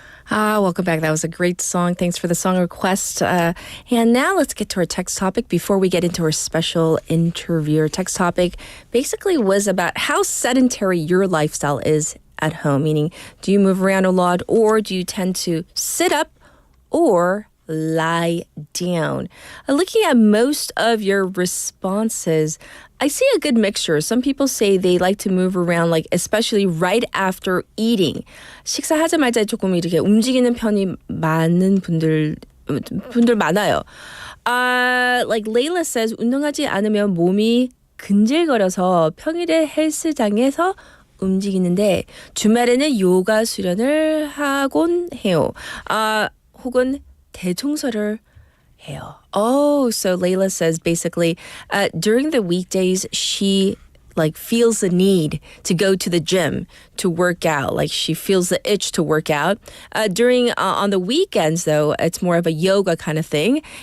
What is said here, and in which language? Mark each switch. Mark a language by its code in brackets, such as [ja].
[en] Welcome back. That was a great song. Thanks for the song request. And now let's get to our text topic before we get into our special interview. Our text topic basically was about how sedentary your lifestyle is at home, meaning do you move around a lot or do you tend to sit up or lie down? Looking at most of your responses, I see a good mixture. Some people say they like to move around, like especially right after eating. [ko] 식사하자마자 조금 이렇게 움직이는 편이 많은 분들 많아요. [en] Like Layla says, [ko] 운동하지 않으면 몸이 근질거려서 평일에 헬스장에서 움직이는데 주말에는 요가 수련을 하곤 해요. 혹은 대청소를 해요. [en] Oh, so Layla says basically during the weekdays she like feels the need to go to the gym to work out. Like she feels the itch to work out. During on the weekends though, it's more of a yoga kind of thing.